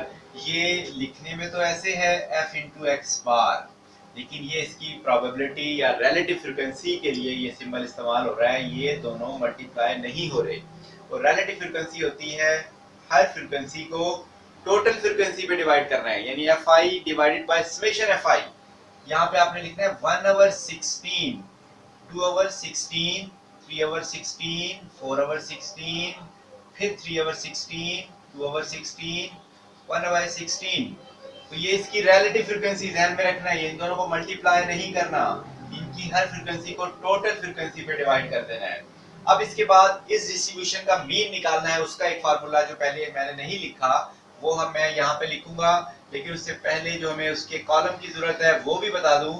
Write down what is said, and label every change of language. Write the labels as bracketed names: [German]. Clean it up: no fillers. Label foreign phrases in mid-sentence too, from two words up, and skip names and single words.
[Hindi] ये लिखने में तो ऐसे है [English] f into x bar, [Hindi] लेकिन ये इसकी प्रोबेबिलिटी या [English] relative frequency [Hindi] के लिए ये सिंबल इस्तेमाल हो रहा है, ये दोनों मल्टीप्लाई नहीं हो रहे। और [English] relative frequency [Hindi] होती है हर फ्रीक्वेंसी को [English] total frequency [Hindi] पे डिवाइड करना है, यानी [English] fi divided by summation fi. [Hindi] यहाँ पे आपने लिखना है [English] 1 over 16, 2 over 16, 3 over 16, 4 over 16, फिर 3 over 16, 2 over 16, 1 over 16। [Hindi] तो ये इसकी [English] relative frequency [Hindi] ध्यान में रखना है, इन दोनों को मल्टीप्लाई नहीं करना, इनकी हर फ्रीक्वेंसी को [English] total frequency [Hindi] पे डिवाइड कर देना है। अब इसके बाद इस डिस्ट्रीब्यूशन का मीन निकालना है, उसका एक फार्मूला जो पहले मैंने नहीं लिखा वो मैं यहाँ पे लिखूंगा, लेकिन उससे पहले जो हमें उसके कॉलम की जरूरत है वो भी बता दूं।